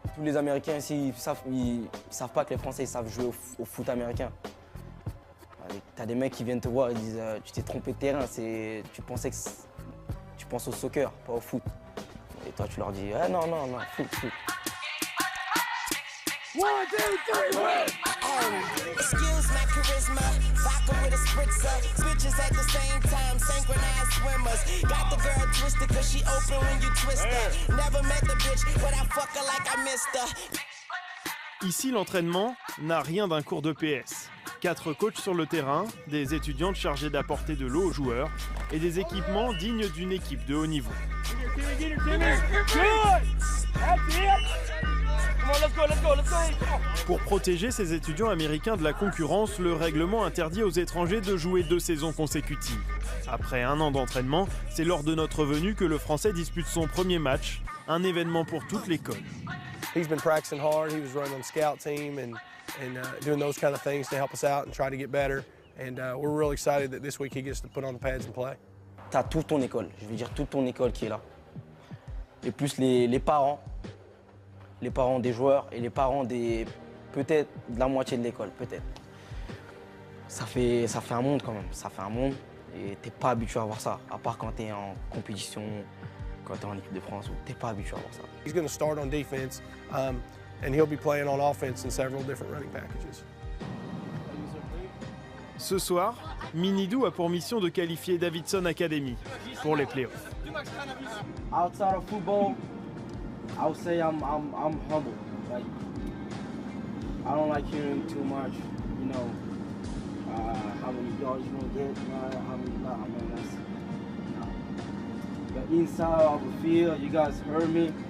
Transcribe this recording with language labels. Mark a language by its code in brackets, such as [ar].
[fr] Tous les Américains ici, ils savent pas que les Français ils savent jouer au foot américain. Tu as des mecs qui viennent te voir et disent tu t'es trompé de terrain, tu penses au soccer, pas au foot. Et toi, tu leur dis ah, non, foot. [en] 1, 2, 3, excuse my charisma, vodka with a spritzer, bitches at the same time, synchronized swimmers. Got the girl twisted cause she open when you twist her. Never met the bitch, but I fuck her like I missed her. [fr] Ici, l'entraînement n'a rien d'un cours de PS. 4 coachs sur le terrain, des étudiantes chargées d'apporter de l'eau aux joueurs et des équipements dignes d'une équipe de haut niveau. Pour protéger ces étudiants américains de la concurrence, le règlement interdit aux étrangers de jouer 2 saisons consécutives. Après 1 an d'entraînement, c'est lors de notre venue que le Français dispute son premier match, un événement pour toute l'école. [en] He's been practicing hard. He was running on the scout team and doing those kind of things to help us out and try to get better. And we're really excited that this week he gets to put on the pads and play. [fr] T'as toute ton école, je veux dire toute ton école qui est là. Et plus les parents des joueurs et les parents peut-être de la moitié de l'école, peut-être. Ça fait un monde quand même, ça fait un monde et t'es pas habitué à voir ça, à part quand t'es en compétition quand tu es en équipe de France, tu n'es pas habitué à voir ça. [en] He's going to start on defense, and he'll be playing on offense in several different running packages. [fr] Ce soir, Minidou a pour mission de qualifier Davidson Academy pour les playoffs. [en] Outside of football, I would say I'm humble. Like, I don't like hearing too much, you know, how many yards you gonna get, how many not. I mean, that's, but inside of the field, you guys heard me.